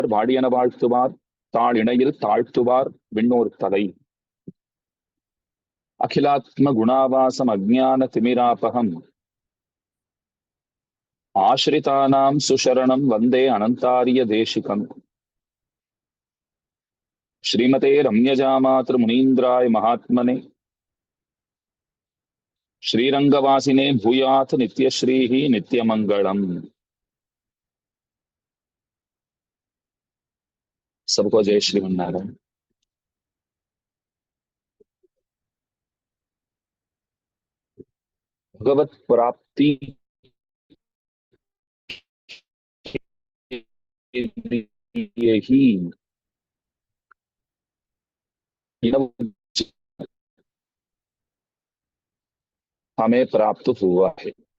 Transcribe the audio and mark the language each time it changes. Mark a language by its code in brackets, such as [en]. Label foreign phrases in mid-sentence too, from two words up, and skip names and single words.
[ta] வாடியன வாழ்த்துவார் தாழ் இணையில் தாழ்த்துவார் விண்ணோர் தலை. [sa] अखिलात्म गुणावासं अज्ञान तिमिरापहं आश्रितानां सुशरणं वन्दे अनन्तार्य देशिकम्. श्रीमते रम्यजामातृ मुनीन्द्राय महात्मने श्रीरंगवासिने भूयात् नित्यश्रीः नित्यमंगलम्. [hi] सबको जय श्रीमन्नारायण। भगवत प्राप्ति ही हमें प्राप्त हुआ है।